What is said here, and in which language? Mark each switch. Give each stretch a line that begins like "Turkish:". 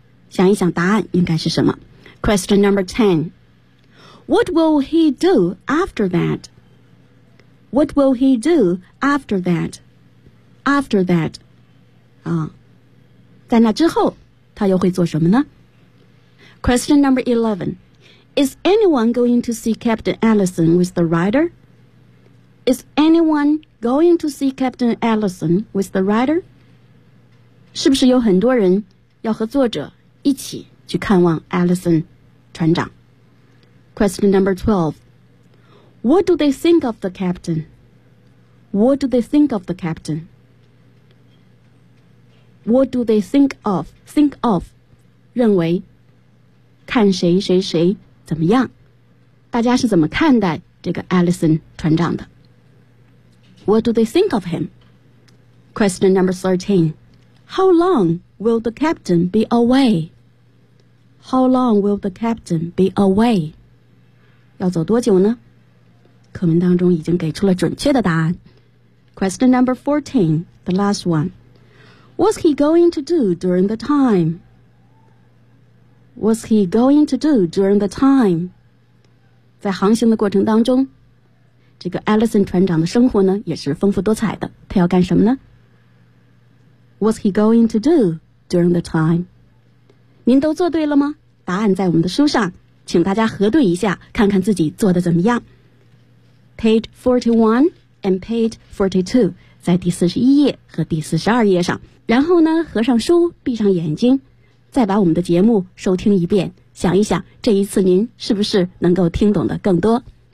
Chinese: 想一想答案应该是什么。
English: Question number 10. What will he do after that? What will he do after that? After that.
Chinese: 啊，在那之后他又会做什么呢？
English: Question number 11. Is anyone going to see Captain Allison with the writer? Is anyone... Going to see Captain Allison with the writer?
Chinese: 是不是有很多人要和作者一起去看望 Allison 船长？
English: Question number 12. What do they think of the captain? What do they think of the captain? What do they think of? Think of.
Chinese: 认为看谁谁谁怎么样？大家是怎么看待这个 Allison 船长的？
English: What do they think of him? Question number 13. How long will the captain be away? How long will the captain be away?
Chinese: 要走多久呢？课文当中已经给出了准确的答案。
English: Question number 14, the last one. What's he going to do during the time? What's he going to do during the time?
Chinese: 在航行的过程当中，这个 Allison 船长的生活呢也是丰富多彩的，他要干什么呢？
English: What's he going to do during the time?
Chinese: 您都做对了吗？答案在我们的书上，请大家核对一下，看看自己做的怎么样。
English: Page 41 and page 42
Chinese: 在第41页和第42页上，然后呢合上书，闭上眼睛，再把我们的节目收听一遍，想一想这一次您是不是能够听懂的更多。